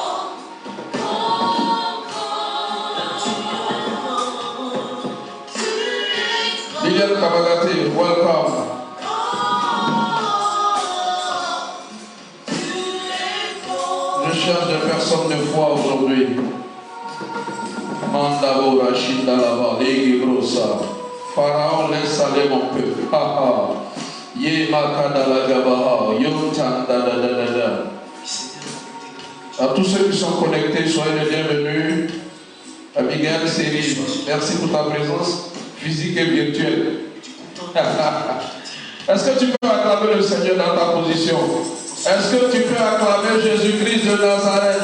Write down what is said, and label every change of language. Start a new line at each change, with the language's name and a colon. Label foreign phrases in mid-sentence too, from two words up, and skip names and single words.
English: Liliane Kabagate, welcome.
French: Je cherche des personnes de foi aujourd'hui. Mandabo Rachida là-bas, Brosa. Pharaon laisse aller mon peuple. Ye Makada la Gabaha, Yotan da da da da da. À tous ceux qui sont connectés, soyez les bienvenus. Abigail Série, merci pour ta présence physique et virtuelle. Est-ce que tu peux acclamer le Seigneur dans ta position? Est-ce que tu peux acclamer Jésus-Christ de de Nazareth.